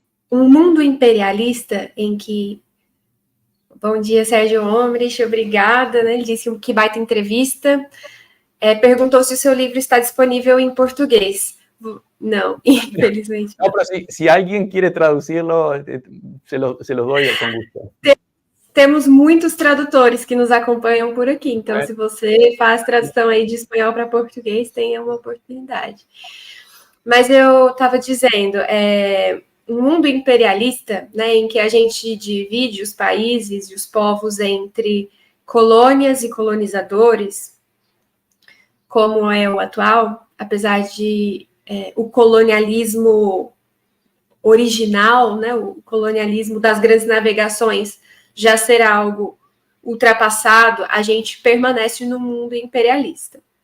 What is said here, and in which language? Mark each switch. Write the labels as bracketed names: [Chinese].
[Portuguese] Mundo imperialista em que... Bom dia, Sérgio Omrich, obrigada, né? Ele disse que baita entrevista. Perguntou se o seu livro está disponível em português. Não, infelizmente. [Spanish] No, pero si alguien quiere traducirlo, se los doy con gusto. [Portuguese] Temos muitos tradutores que nos acompanham por aqui, então se você faz tradução aí de espanhol para português, tenha uma oportunidade. Mas eu estava dizendo, um mundo imperialista, né, em que a gente divide os países e os povos entre colônias e colonizadores, como é o atual, apesar de o colonialismo original, né, o colonialismo das grandes navegações já ser algo ultrapassado, a gente permanece no mundo imperialista.